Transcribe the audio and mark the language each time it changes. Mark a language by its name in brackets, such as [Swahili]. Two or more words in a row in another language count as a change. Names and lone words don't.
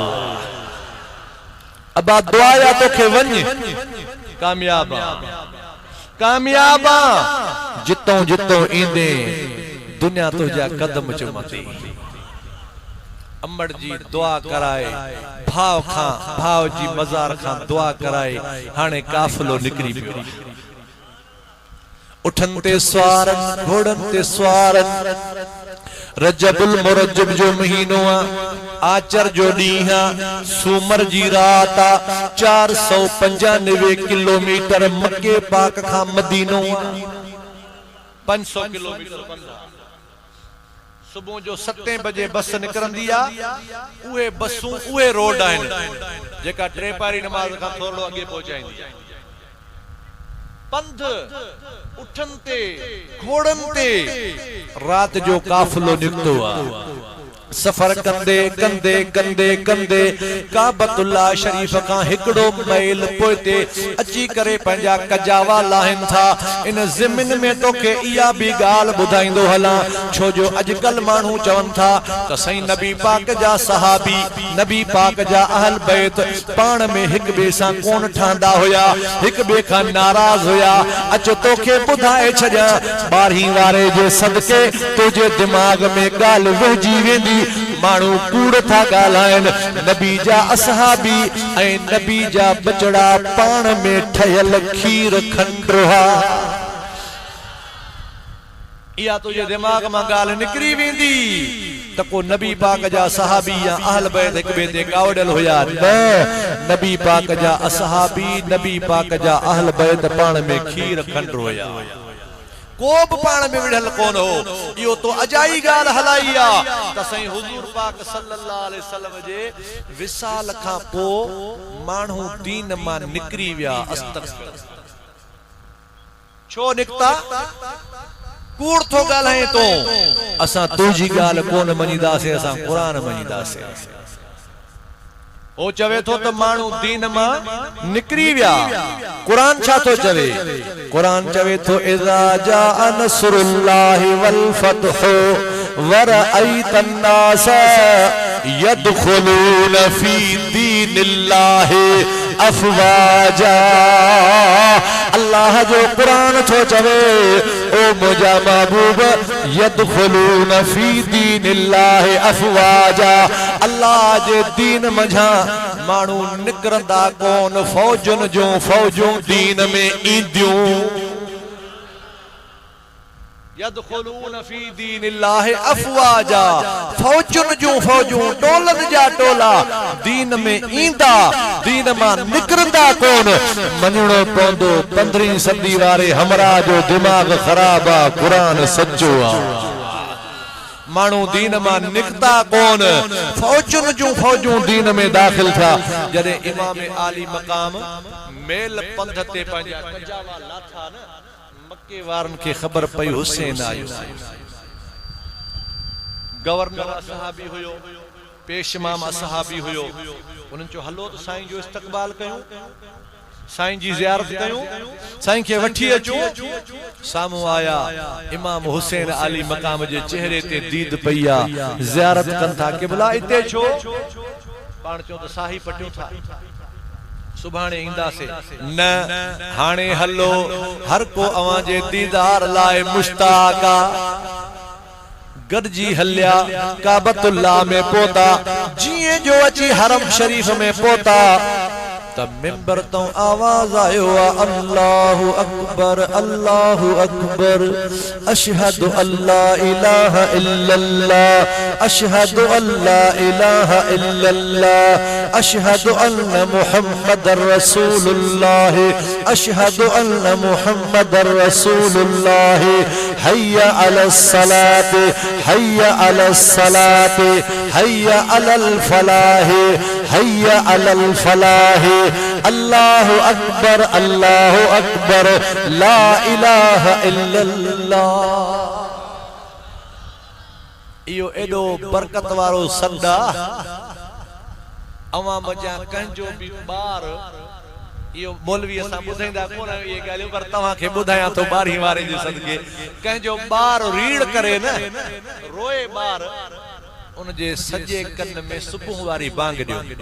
[Sindhi] अबा दुआया तोखे वञ कामयाब कामयाबा जितो जितो ईंदे दुनिया तुझा कदम चुमती अम्मड़ जी दुआ कराए भाव खां भाव जी मजार खां दुआ कराए हाने काफिलो निकरी पियो उठन ते स्वारन घोड़न ते स्वारन रजबुल मुरज्जब जो महीनो आ आचर जो ॾींहुं सूमर जी रात आ 495 किलोमीटर मक्के पाक खां मदीनो 500 किलोमीटर सुबह जो 7 बजे बस निकरंदी आ उहे बसूं उहे रोड आहिनि जेका टे पारी नमाज खां थोरो अॻे पहुचाईंदी पंध उठन ते घोड़न ते रात जो काफिलो निकतो आ सफर कंदे कंदे कंदे कंदे काबतुल्लाह शरीफ का हिकड़ो मैल पोइते अची करे पंजा कजावा लाहिन था इन ज़मीन में तोखे इया भी गाल बुधाइंदो हला छो जो अजकल मानू चवन था त सही नबी पाक जा सहाबी नबी पाक जा अहल बैत पान में हिक बे सा कोन ठांदा होया हिक बे का नाराज होया अच तोखे बुधाए छजा 12 वारे जे सदके तुझे दिमाग में गाल वहजी वेंदी मानू कूड़ था गालाइन नबी जा असहाबी ऐ नबी जा बचड़ा पान में ठयल खीर खंडरोहा या तुझे दिमाग में गाल निकरी वेंदी त को नबी पाक जा सहाबी या अहल बैत एक बे ते कावडल होया न नबी पाक जा असहाबी नबी पाक जा अहल बैत पान में खीर खंडरो होया कोब पान में विढ़ल कोन हो यो तो अजाई गाल हलाइया त सही हुजूर पाक [Arabic] صلى الله عليه وسلم [Sindhi] जे विसाल खां पो मानू दीन मा निकरी विया अस्तगफिर छो निकता कूड़ थो गालाए तो असा तुझी गाल कोन मनीदासे असा कुरान मनीदासे ओ चवे थो त मानू दीन मा निकरी विया कुरान छा तो चवे कुरान चवे थो [Arabic] إذا جاء نصر الله والفتح ورأيت الناس يدخلون في دين الله أفواجا [Sindhi] अल्लाह जो कुरान छो चवे ओ मुजा महबूब [Arabic] يدخلون في دين الله أفواجا [Sindhi] अल्लाह जे दीन मझा मानू निकरंदा कोन फौजन जो फौजों दीन में ईंदियूं [Arabic] يدخلون في دين الله أفواجا [Sindhi] फौजन जो फौजों टोलन जा टोला दीन में ईंदा दीन मां निकरंदा कोन मञणो पवंदो 15वीं सदी वारे हमरा जो दिमाग खराब आ कुरान सच्चो आ मानू दीन मां निकता कोन फौजुन जूं फौजूं दीन में दाखिल था जदे इमाम आली मकाम मेल पंध ते पंजा पंजावा लाथा न मक्के वारन के खबर पई हुसैन आयो गवर्नर असहाबी हुयो पेश इमाम असहाबी हुयो उन जो हलो तो साईं जो इस्तकबाल कयो साईं जी ज़ियारत कयूं साईं के वठी अचूं सामू आया इमाम हुसैन अली मकाम जे चेहरे ते दीद पईया ज़ियारत कन था क़िबला इते छो पाण चो तो साही पटियो था सुभाणे इंदा से न हाणे हलो हर को अवां जे दीदार लाए मुश्ताक गडजी हल्या काबतुल्लाह में पोता जिए जो अची हरम शरीफ में पोता तब मिंबर तो आवाज आयो [Arabic] الله أكبر أشهد ألا إله إلا الله أشهد ألا إله إلا الله أشهد أن محمدا رسول الله أشهد أن محمدا رسول الله حي على الصلاة حي على الصلاة حي على الفلاح حي على الفلاح الله أكبر لا إله إلا الله [Sindhi] इयो एडो बरकत वारो सदा अवा मजा कंजो भी बार इयो मौलवी असा बुधाइंदा कोन ये गालियो पर तवा के बुधाया तो बारी वारे जे सदके कंजो बार रीड़ करे न रोए बार उन जे सजे कन में सुबह वारी बांग दियो